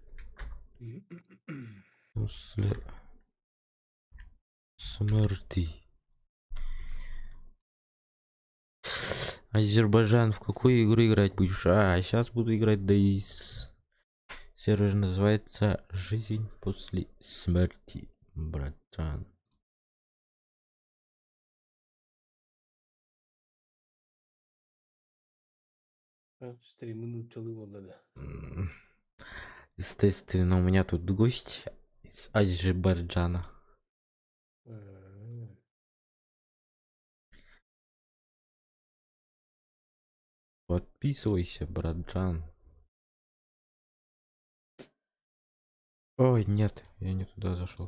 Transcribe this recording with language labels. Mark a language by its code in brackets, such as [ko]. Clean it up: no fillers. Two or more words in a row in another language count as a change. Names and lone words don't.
[ru] После смерти. Азербайджан, в какую игру играть будешь? Сейчас буду играть Days. Сервер называется «Жизнь после смерти», братан. [az] Ha, Stream'in uçalı oldu. [ru] Естественно, у меня тут гость из Азербайджана. Подписывайся, братан. Ой, нет, я не туда зашел.